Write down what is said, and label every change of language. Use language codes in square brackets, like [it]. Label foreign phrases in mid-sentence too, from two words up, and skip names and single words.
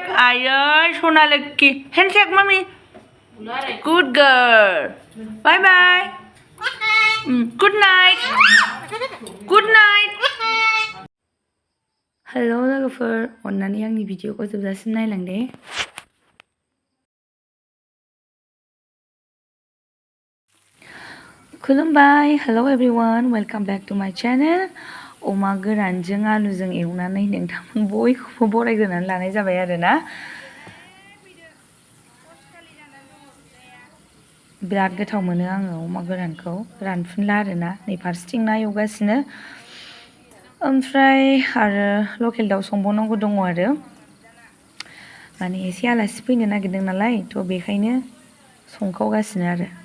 [en] Ay, Sonaleki. Handshake, mommy. Good girl. Bye bye. Good night. Good night. [brx] Hello लोगोफोर अन्नानै आंनि भिडिअखौ जोबजासिम नायलां दे खुलुमबाय [en] hello everyone welcome back to my channel [brx] अमा गोरानजों आलुजों एवनानै नोंथांमोन बयखौबो बरायग्रोनानै लानाय जाबाय आरोना बिराद गोथाव मोनो आङो अमा गोरानखौ रानफुनला आरोना नै फारसेथिं ना एवगासिनो ओमफ्राय आरो लकेल दाउ संबावनांगौ दङ आरो माने एसे आलासि फैनो नागिरदों नालाय थ' बेखायनो संखावगासिनो आरो